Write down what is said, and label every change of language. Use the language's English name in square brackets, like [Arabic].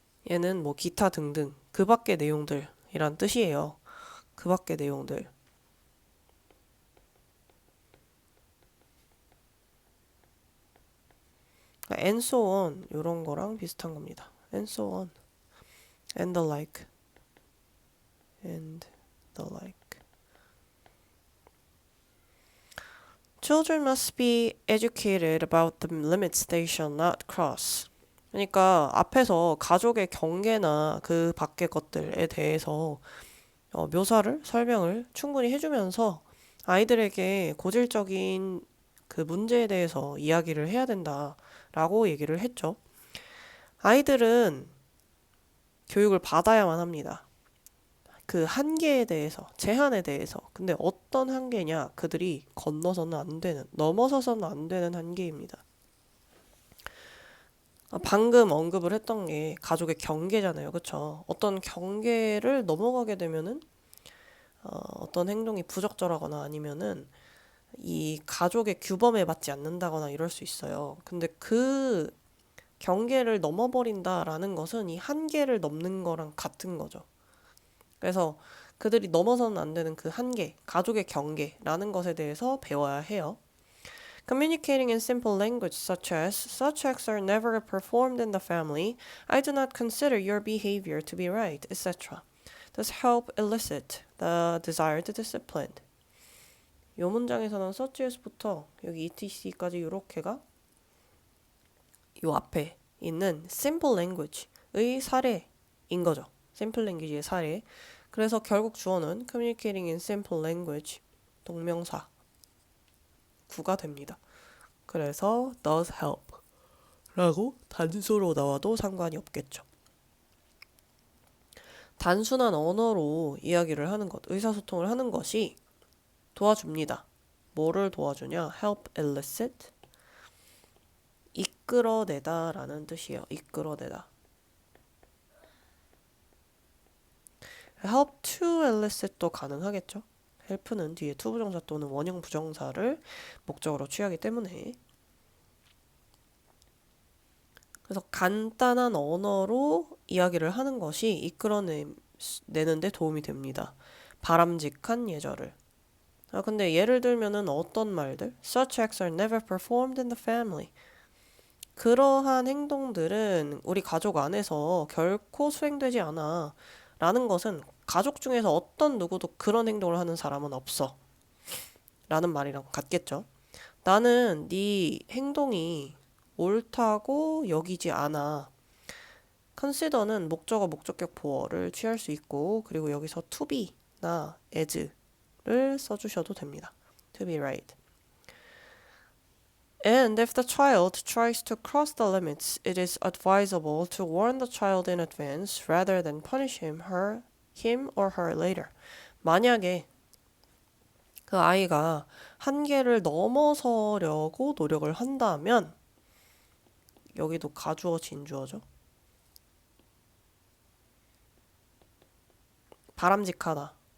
[Korean] 얘는 뭐 기타 등등 그 밖의 내용들이란 뜻이에요. 그 밖의 내용들. and so on 이런 거랑 비슷한 겁니다. [English] and so on and the like and the like. Children must be educated about the limits they shall not cross. [Korean] 그러니까 앞에서 가족의 경계나 그 밖의 것들에 대해서 묘사를, 설명을 충분히 해주면서 아이들에게 고질적인 그 문제에 대해서 이야기를 해야 된다라고 얘기를 했죠. 아이들은 교육을 받아야만 합니다. 그 한계에 대해서, 제한에 대해서. 근데 어떤 한계냐? 그들이 건너서는 안 되는, 넘어서서는 안 되는 한계입니다. 방금 언급을 했던 게 가족의 경계잖아요. 그쵸? 어떤 경계를 넘어가게 되면은 어떤 행동이 부적절하거나 아니면은 이 가족의 규범에 맞지 않는다거나 이럴 수 있어요. 근데 그 경계를 넘어버린다라는 것은 이 한계를 넘는 거랑 같은 거죠. 그래서 그들이 넘어서는 안 되는 그 한계, 가족의 경계라는 것에 대해서 배워야 해요. [English] Communicating in simple language such as such acts are never performed in the family. I do not consider your behavior to be right, etc. Does help elicit the desired discipline. [Korean] 이 문장에서는 such as부터 여기 etc까지 이렇게가 이 앞에 있는 simple language의 사례인 거죠. simple language의 사례. 그래서 결국 주어는 communicating in simple language 동명사 구가 됩니다. 그래서 does help 라고 단수로 나와도 상관이 없겠죠. 단순한 언어로 이야기를 하는 것, 의사소통을 하는 것이 도와줍니다. 뭐를 도와주냐? help elicit, 이끌어내다 라는 뜻이에요. 이끌어내다. help to elicit도 가능하겠죠. help는 뒤에 to 부정사 또는 원형 부정사를 목적으로 취하기 때문에, 그래서 간단한 언어로 이야기를 하는 것이 이끌어내는데 도움이 됩니다. 바람직한 예절을. 근데 예를 들면은 어떤 말들? [English] Such acts are never performed in the family. [Korean] 그러한 행동들은 우리 가족 안에서 결코 수행되지 않아. 라는 것은 가족 중에서 어떤 누구도 그런 행동을 하는 사람은 없어. 라는 말이랑 같겠죠. 나는 네 행동이 옳다고 여기지 않아. consider는 목적어 목적격 보어를 취할 수 있고, 그리고 여기서 to be나 as를 써주셔도 됩니다. [English] to be right. And if the child tries to cross the limits, it is advisable to warn the child in advance rather than punish him or her later. [Korean] 만약에 그 아이가 한계를 넘어서려고 노력을 한다면, 여기도 가주어 진주어죠. 바람직하다.